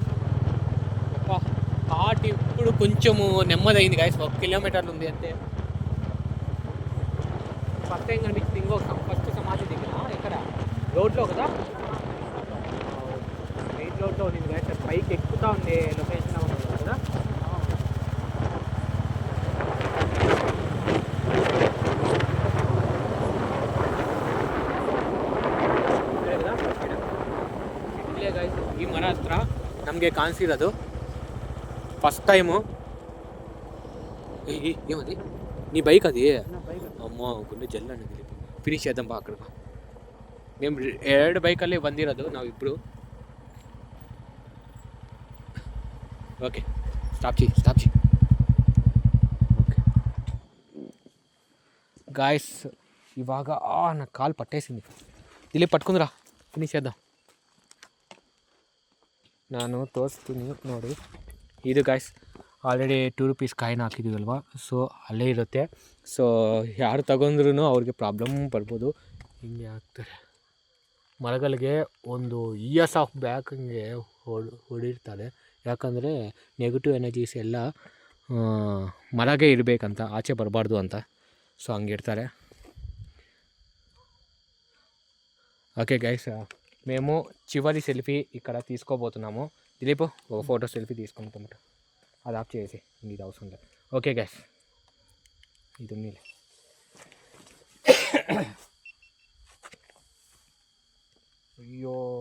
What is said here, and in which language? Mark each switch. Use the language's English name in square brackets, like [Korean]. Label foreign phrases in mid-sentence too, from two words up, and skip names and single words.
[Telugu] హార్ట్ ఇప్పుడు కొంచెము నెమ్మదైంది గాయస్. 1 కిలోమీటర్లు ఉంది అంతే. [English] first time [Telugu] కనిపించింది ఇంకో ఫస్ట్ సమాధి దగ్గర, ఎక్కడ రోడ్లో కదా, మెయిన్ రోడ్లో ఉంది గాయస్. పైకి ఎక్కుతా ఉంది లొకేషన్ ఉంది కదా. [Kannada] ಈ ಮರ ಹತ್ರ ನಮಗೆ ಕಾಣಿಸಿರೋದು [English] first time. [Telugu] ఏమది నీ బైక్ అది? అమ్మో గుండె జల్ అనేది. ఫినిష్ చేద్దాం బా అక్కడ. [Kannada] మేము 2 బైకಲ್ಲೇ ಬಂದಿರೋದು ನಾವು ಇಬ್ಬರು. [English] okay stop ಚಿ okay guys, ಇವಾಗ [Telugu] నా కాలు పట్టేసింది. ಇಲ್ಲಿ పట్టుకుందిరా, ఫినిష్ చేద్దాం. [Kannada] ನಾನು ತೋರಿಸ್ತೀನಿ ನೋಡಿ. ಇದು ಗಾಯ್ಸ್ ಆಲ್ರೆಡಿ 2 [English] rupees coin [Kannada] ಹಾಕಿದ್ದೀವಲ್ವ, ಸೊ ಅಲ್ಲೇ ಇರುತ್ತೆ. ಸೊ ಯಾರು ತಗೊಂಡ್ರೂ ಅವ್ರಿಗೆ ಪ್ರಾಬ್ಲಮ್ ಬರ್ಬೋದು. ಹಿಂಗೆ ಆಗ್ತಾರೆ ಮರಗಳಿಗೆ ಒಂದು [English] years of back [Kannada] ಹಿಂಗೆ ಹೊಡಿರ್ತಾರೆ. ಯಾಕಂದರೆ [English] negative energies [Kannada] ಎಲ್ಲ ಮರಗೆ ಇರಬೇಕಂತ, ಆಚೆ ಬರಬಾರ್ದು ಅಂತ. ಸೊ ಹಂಗಿರ್ತಾರೆ. [English] okay guys, [Telugu] మేము చివరి సెల్ఫీ ఇక్కడ తీసుకోబోతున్నాము. దిలీప్ ఒక [English] photo selfie [Telugu] తీసుకుంటామట, అది ఆఫ్ చేసి ఇది అవసరం లేదు. [English] okay guys, [Telugu] ఇది ఉంది. అయ్యో